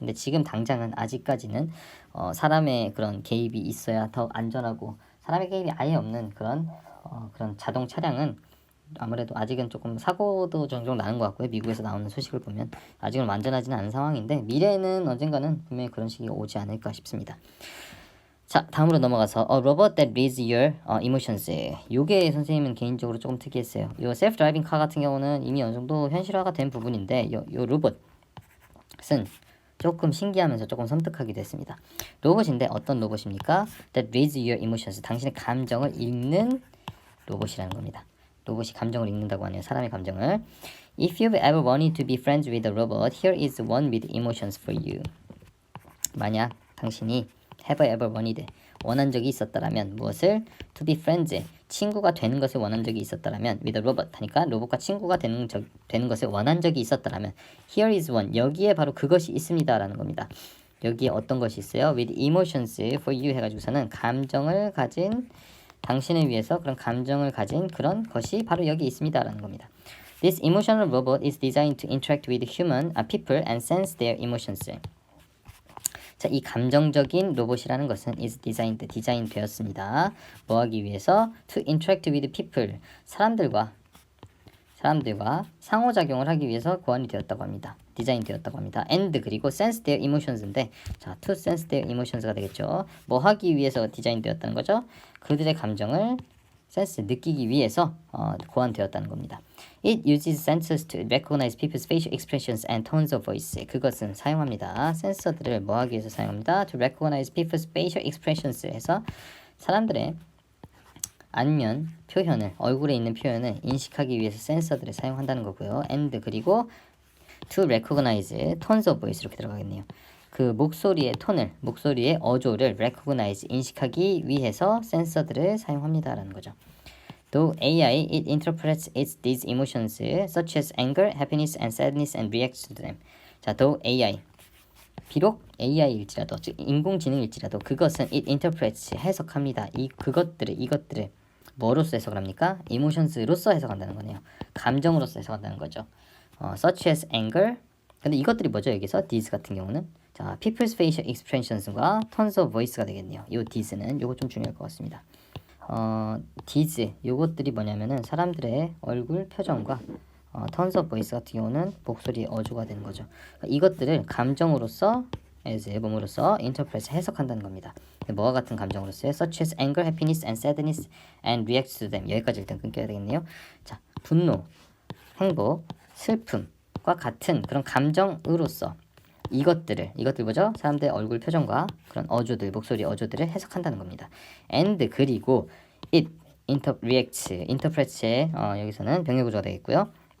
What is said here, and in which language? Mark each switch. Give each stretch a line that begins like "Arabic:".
Korean: 근데 지금 당장은 아직까지는 사람의 그런 개입이 있어야 더 안전하고 사람의 개입이 아예 없는 그런 자동 차량은 아무래도 아직은 조금 사고도 종종 나는 것 같고요. 미국에서 나오는 소식을 보면 아직은 완전하지는 않은 상황인데 미래에는 언젠가는 분명히 그런 시기가 오지 않을까 싶습니다. 자, 다음으로 넘어가서
English: robot that reads your emotions.
Korean: 요게 선생님은 개인적으로 조금 특이했어요. 요 self-driving car 같은 경우는 이미 어느 정도 현실화가 된 부분인데 요 로봇은 조금 신기하면서 조금 섬뜩하기도 했습니다. 로봇인데 어떤 로봇입니까?
English: That reads your emotions.
Korean: 당신의 감정을 읽는 로봇이라는 겁니다. 로봇이 감정을 읽는다고 하네요. 사람의 감정을.
English: If you've ever wanted to be friends with a robot, here is one with emotions for you.
Korean: 만약 당신이
English: have ever wanted
Korean: 원한 적이 있었다라면 무엇을?
English: To be friends
Korean: 친구가 되는 것을 원한 적이 있었다라면
English: with a robot
Korean: 하니까 로봇과 친구가 되는 것을 원한 적이 있었다라면
English: here is one
Korean: 여기에 바로 그것이 있습니다라는 겁니다. 여기에 어떤 것이 있어요?
English: with emotions for you
Korean: 해가지고서는 감정을 가진 당신을 위해서 그런 감정을 가진 그런 것이 바로 여기 있습니다라는 겁니다.
English: This emotional robot is designed to interact with human people and sense their emotions.
Korean: 자, 이 감정적인 로봇이라는 것은
English: is designed,
Korean: 디자인되었습니다. 뭐 하기 위해서?
English: To interact with people,
Korean: 사람들과 상호작용을 하기 위해서 고안이 되었다고 합니다. 디자인되었다고 합니다.
English: And
Korean: 그리고
English: sense their emotions인데 자, to sense their emotions가 되겠죠.
Korean: 뭐 하기 위해서 디자인되었다는 거죠? 그들의 감정을 sense, 느끼기 위해서 고안되었다는 겁니다.
English: It uses sensors to recognize people's facial expressions and tones of voice.
Korean: 그것은 사용합니다. 센서들을 뭐 하기 위해서 사용합니다.
English: To recognize people's facial expressions
Korean: 해서 사람들의 안면 표현을, 얼굴에 있는 표현을 인식하기 위해서 센서들을 사용한다는 거고요.
English: And
Korean: 그리고
English: to recognize tones of voice
Korean: 이렇게 들어가겠네요. 그 목소리의 톤을, 목소리의 어조를 recognize, 인식하기 위해서 센서들을 사용합니다라는 거죠.
English: Though AI, it interprets these emotions such as anger, happiness, and sadness and reacts to them.
Korean: 자,
English: though AI,
Korean: 비록 AI일지라도, 즉 인공지능일지라도 그것은
English: it interprets,
Korean: 해석합니다. 이것들을 뭐로서 해석을 합니까? emotions로서 해석한다는 거네요. 감정으로서 해석한다는 거죠.
English: Such as anger.
Korean: 근데 이것들이 뭐죠? 여기서 these 같은 경우는 자,
English: people's facial expressions
Korean: 과
English: tones of voice
Korean: 가 되겠네요. 요 these는 요거 좀 중요할 것 같습니다. these 요것들이 뭐냐면은 사람들의 얼굴 표정과
English: tones of voice
Korean: 같은 경우는 목소리의 어조가 되는 거죠. 그러니까 이것들을 감정으로서 as 몸으로서 interpret 해석한다는 겁니다. 뭐와 같은 감정으로서요?
English: Such as anger, happiness, and sadness, and reacts to them.
Korean: 여기까지 일단 끊겨야 되겠네요. 자, 분노, 행복, 슬픔과 같은 그런 감정으로서 이것들 뭐죠? 사람들의 얼굴 표정과 그런 어조들, 목소리 어조들을 해석한다는 겁니다. And 그리고
English: it interprets
Korean: 의 여기서는 병렬 구조가 되겠고요.